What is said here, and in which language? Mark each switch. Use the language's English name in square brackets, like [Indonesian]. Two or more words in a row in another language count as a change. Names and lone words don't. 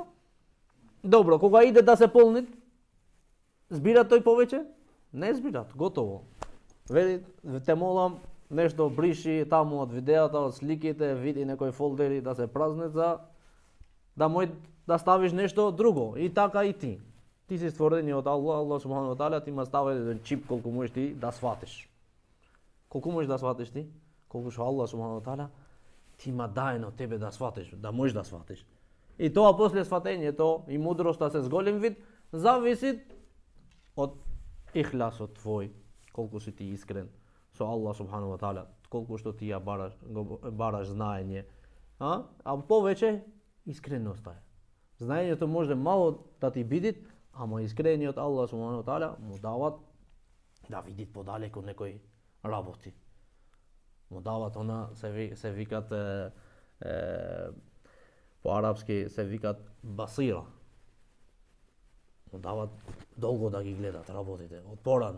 [Macedonian] Добро, кога иде да се полни, збира тој повеќе? Не збират, готово. Вели, те молам, нешто бриши таму од видеото, од сликите, види некои фолдери да се празнат за да ставиш нешто друго. И така и ти. Ти си створени од [Arabic] الله سبحانه وتعالى, [Macedonian] ти ма става еден чип колку можеш ти да сватиш. Колку можеш да сватиш ти? Колку што [Arabic] الله سبحانه وتعالى [Macedonian] ти ма даде на тебе да сватиш, да можеш да сватиш. И тоа после сватењето и мудроста се зголем вид зависи од ихласот твој, колку си ти искрен со [Arabic] الله سبحانه وتعالى, [Macedonian] колку што ти ја бараш знаење, а повеќе искреноста е. Знаењето може мало да ти биде, ама искрениот [Arabic] الله سبحانه وتعالى [Macedonian] му дават да види подалеку некои работи. Му дават она се викат по арапски се викат басира. Му дават долго да ги гледат работите, од порано.